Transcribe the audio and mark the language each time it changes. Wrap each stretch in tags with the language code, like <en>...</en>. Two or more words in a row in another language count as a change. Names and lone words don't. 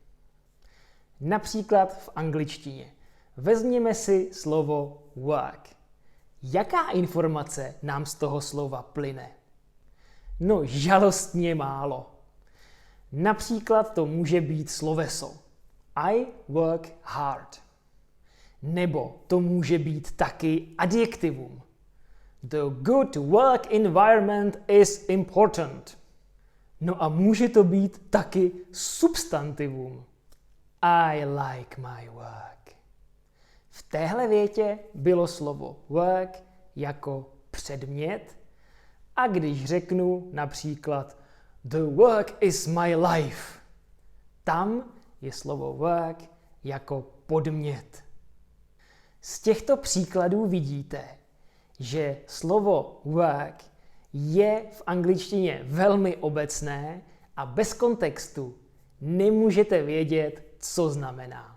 <cs>Například v angličtině. Vezměme si slovo work. Jaká informace nám z toho slova plyne? No, žalostně málo. Například to může být sloveso</cs> <en>I work hard.</en> <cs>Nebo to může být taky adjektivum.</cs> <en>The good work environment is important.</en> <cs>No a může to být taky substantivum.</cs> <en>I like my work.</en> <cs>V téhle větě bylo slovo work jako předmět a když řeknu například</cs> <en>the work is my life,</en> <cs>tam je slovo work jako podmět. Z těchto příkladů vidíte, že slovo work je v angličtině velmi obecné a bez kontextu nemůžete vědět, co znamená.</cs>